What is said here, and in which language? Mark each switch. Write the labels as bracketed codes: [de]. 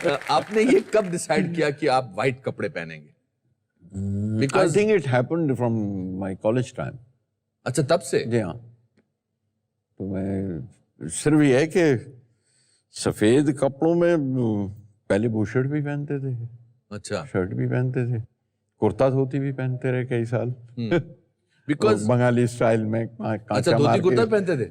[hi] आपने ये कब डिसाइड किया कि आप व्हाइट कपड़े पहनेंगे? [en] I think it happened from my college time. [hi] अच्छा, तब से? जी हाँ। तो मैं सिर्फ ये है कि सफेद कपड़ों में पहले बुशर्ट भी पहनते थे, अच्छा, शर्ट भी पहनते थे, कुर्ता धोती भी पहनते रहे कई साल। [en] because [hi] बंगाली स्टाइल में अच्छा, धोती कुर्ता पहनते थे?